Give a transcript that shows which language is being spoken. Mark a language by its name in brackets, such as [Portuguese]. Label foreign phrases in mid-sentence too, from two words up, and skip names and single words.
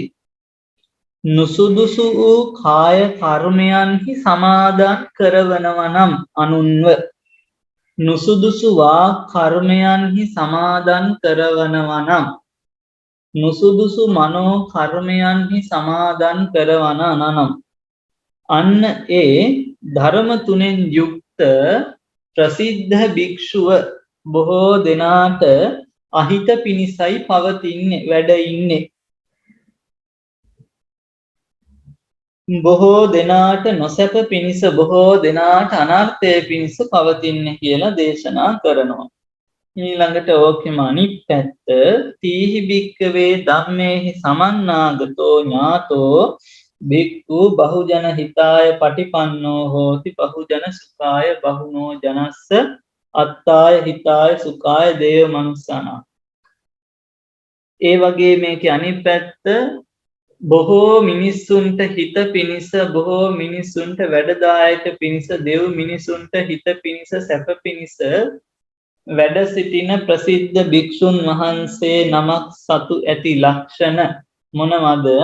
[Sinhala] නුසුදුසු වූ කාය කර්මයන්හි සමාදන් කරවනවා නම් අනුන්ව නුසුදුසු වා කර්මයන්හි සමාදන් කරවනවා නම් නුසුදුසු මනෝ කර්මයන්හි සමාදන් කරවන නම් අන්න ඒ ධර්ම තුනෙන් යුක්ත ප්‍රසිද්ධ භික්ෂුව බොහෝ දෙනාට අහිත පිණිසයි පවතින්නේ වැඩ ඉන්නේ. බොහෝ දෙනාට නොසැප පිණිස බොහෝ දෙනාට අනර්ථය පිණිස පවතින්නේ කියලා දේශනා කරනවා. ඊළඟට ඕකෙම අනිත් පැත්ත [Pali] තීහි භික්කවේ ධම්මේහි සමන්නාගතෝ ඥාතෝ භික්ඛු බහුජන හිතාය පටිපන්නෝ හෝති බහුජන සුඛාය බහුනෝ ජනස්ස අත්තාය හිතාය සුඛාය දේව මනුස්සානා. [Sinhala] ඒ වගේ මේකේ අනිත් පැත්ත බොහෝ මිනිස්සුන්ට හිත පිණිස බොහෝ මිනිස්සුන්ට වැඩදායක පිණිස දෙව් මිනිසුන්ට හිත පිණිස සැප පිණිස වැඩ සිටින ප්‍රසිද්ධ භික්ෂුන් වහන්සේ නමක් සතු ඇති ලක්ෂණ මොනවද?